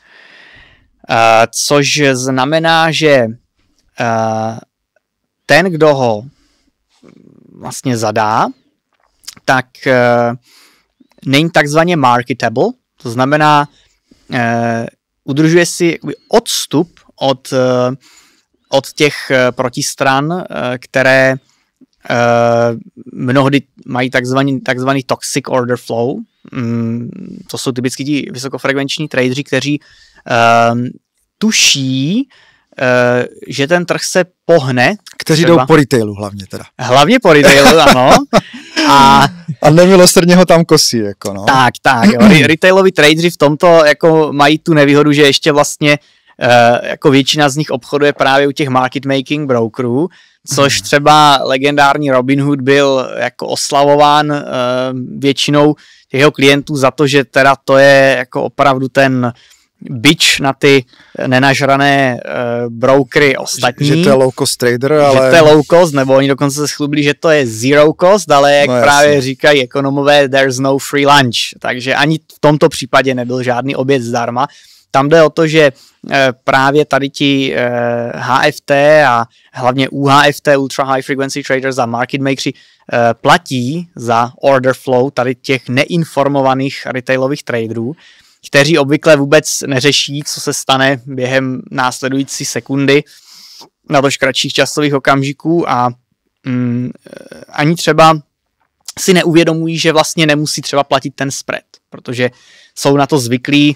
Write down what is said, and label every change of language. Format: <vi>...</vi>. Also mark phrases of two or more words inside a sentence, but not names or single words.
<cs>což znamená, že ten, kdo ho vlastně zadá, tak není takzvaně marketable, to znamená, udržuje si odstup od těch protistran, které mnohdy mají takzvaný</cs> <en>toxic order flow.</en> <cs>To jsou typicky ti vysokofrekvenční tradeři, kteří tuší, že ten trh se pohne. Kteří jdou po retailu hlavně teda. Hlavně po retailu, ano. A nemilosrdně ho tam kosí, jako no. Tak, jo. Retailoví tradeři v tomto jako mají tu nevýhodu, že ještě vlastně jako většina z nich obchoduje právě u těch</cs> <en>market making</en> <cs>brokerů, což třeba legendární Robinhood byl jako oslavován většinou jeho klientů za to, že teda to je jako opravdu ten bič na ty nenažrané brokery ostatní. Že to je</cs> <en>low cost trader,</en> <cs>ale... Že to je</cs> <en>low cost,</en> <cs>nebo oni dokonce se chlubili, že to je</cs> <en>zero cost,</en> <cs>ale jak právě říkají ekonomové,</cs> <en>there's no free lunch.</en> <cs>Takže ani v tomto případě nebyl žádný oběd zdarma. Tam jde o to, že právě tady ti HFT a hlavně UHFT,</cs> <en>Ultra High Frequency Traders</en> <cs>a market makeri platí za</cs> <en>order flow</en> <cs>tady těch neinformovaných retailových traderů, kteří obvykle vůbec neřeší, co se stane během následující sekundy na tož kratších časových okamžiků a ani třeba si neuvědomují, že vlastně nemusí třeba platit ten spread, protože jsou na to zvyklí.</cs>